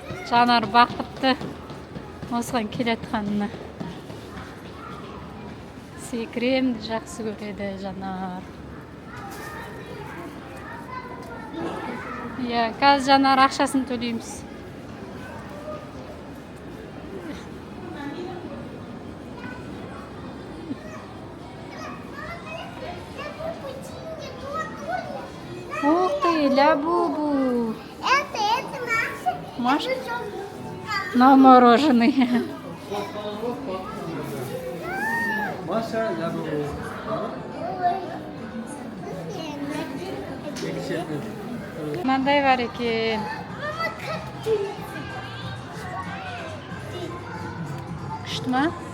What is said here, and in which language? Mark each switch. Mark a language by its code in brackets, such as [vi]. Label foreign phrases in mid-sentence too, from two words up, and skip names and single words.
[kk] Жанар бақытты осыған келетқанына. Секіремді жақсы көреді Жанар. Қазір Жанар ақшасын төлейміз. [ru] Ух ты, ля-бу-бу. Это Маша? На мороженый. Маша, ля-бу-бу. [kk] Мынандай бар екен. Күшті ма?